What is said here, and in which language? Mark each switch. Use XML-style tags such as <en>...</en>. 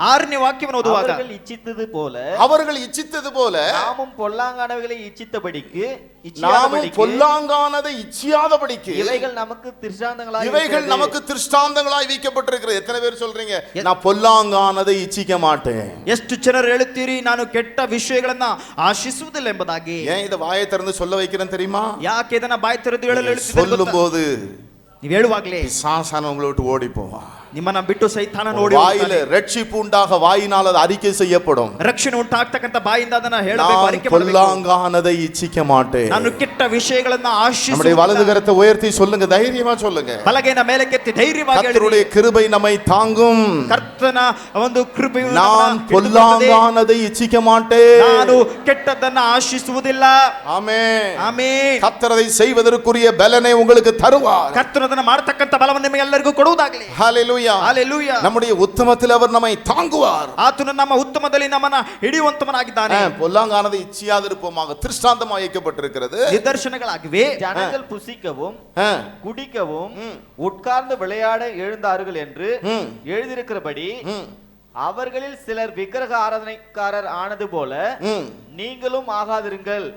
<kn>6ನೇ ವಾಕ್ಯವನ್ನು ಓದುವಾಗ,</kn> <ta>அவர்கள் இச்சித்தது போல அவர்கள் இச்சித்தது போல நாமும் பொல்லாங்கானவைகளை இச்சித்தபடிக்கு நாமும் பொல்லாங்கானதை இச்சியாதபடிக்கு இவைகள் நமக்கு திருஷ்டாந்தங்களாய் இவைகள் நமக்கு திருஷ்டாந்தங்களாய் வைக்கப்பட்டிருக்கிறது. எத்தனை பேர் சொல்றீங்க நான் பொல்லாங்கானதை இச்சிக்க மாட்டேன்?</ta> <kn>ಎಷ್ಟು ಜನರು ಹೇಳುತ್ತೀರಿ ನಾನು ಕೆಟ್ಟ ವಿಷಯಗಳನ್ನ ಆಶಿಸುವುದಿಲ್ಲ ಎಂಬುದಾಗಿ?</kn> <ta>ஏன் இத வாயை திறந்து சொல்ல வைக்கிறேன் தெரியுமா?</ta> <kn>ಯಾಕೆ ಇದನ್ನ ಬಾಯಿ ತೆರೆದು ಹೇಳಲು ಹೇಳುತ್ತಿದ್ದೇನೆ ಗೊತ್ತಾ?</kn> <ta>சொல்லும்போது</ta> <kn>ನೀವು ಹೇಳುವಾಗಲೇ</kn> <ta>சாசான உங்களை விட்டு ஓடி போவான்.</ta> <kn>ನಿಮ್ಮನ್ನ ಬಿಟ್ಟು ಸೈತಾನ ನೋಡಿ</kn> <ta>வாயில ரட்சிப்பு உண்டாக வாயினால் அது அறிக்கை செய்யப்படும்.</ta> <kn>ರಕ್ಷಣೆ ಉಂಟಾಗ್ತಕ್ಕಂತ ಬಾಯಿಂದ ಅದನ್ನ ಹೇಳಬೇಕು,</kn> <ta>நான்</ta> <kn>ಅರಿಕೆ ಮಾಡಬೇಕು.</kn> <ta>பொல்லாங்கானதை இச்சிக்க மாட்டேன்.</ta> <kn>ನಾನು ಕೆಟ್ಟ ವಿಷಯಗಳನ್ನ</kn> <ta>நம்முடைய</ta> <kn>ಆಶಿಸುವುದಿಲ್ಲ.</kn> <ta>வலது கரத்தை உயர்த்தி சொல்லுங்க, தைரியமா சொல்லுங்க.</ta> <kn>ಬಲಗೈನ ಮೇಲಕ್ಕೆತ್ತಿ ಧೈರ್ಯವಾಗಿ ಹೇಳಿ,</kn> <ta>கர்த்தருடைய கிருபை நம்மை தாங்கும்.</ta> <kn>ಕರ್ತನ ಕರ್ತನ ಒಂದು ಕೃಪೆಯು</kn> <ta>நான்</ta> <kn>ನಮ್ಮನ್ನ ಹಿಡಿದುಕೊಳ್ಳುತ್ತದೆ.</kn> <ta>பொல்லாங்கானதை இச்சிக்க மாட்டேன்.</ta> <kn>ನಾನು ಕೆಟ್ಟದ್ದನ್ನ ಆಶಿಸುವುದಿಲ್ಲ.</kn> <ta>ஆமென்.</ta> <kn>ಆಮೆನ್.</kn> <ta>கர்த்தர் அதை செய்வதற்குரிய பலனை உங்களுக்கு தருவார்.</ta> <kn>ಕರ್ತನು ಅದನ್ನ ಮಾಡತಕ್ಕಂತ ಬಲವನ್ನು ನಿಮಗೆಲ್ಲರಿಗೂ ಕೊಡುವುದಾಗಲಿ. ஹalleluya. ಹalleluya.</kn> <ta>நம்முடைய உத்தமத்தில் அவர் நம்மை தாங்குவார்.</ta> <kn>ಆತನು ನಮ್ಮ ಉತ್ತಮದಲ್ಲಿ ನಮ್ಮನ್ನ ಹಿಡಿಯುವಂತವನಾಗಿದ್ದಾನೆ.</kn> <ta>பொல்லாங்கானதை இச்சியாதிருப்போமாக திருஷ்டாந்தமாக வைக்கப்பட்டிருக்கிறது.</ta> <kn>ನಿದರ್ಶನಗಳಾಗಿವೆ.</kn> <ta>ஜனங்கள் புசிக்கவும் ஆ. குடிக்கவும் உட்கார்ந்து விளையாட எழுந்தார்கள் என்று எழுதியிருக்கிறபடி அவர்களில் சிலர் விக்கிரக ஆராதனைக்காரர் ஆனது போல நீங்களும் ஆகாதிருங்கள்.</ta>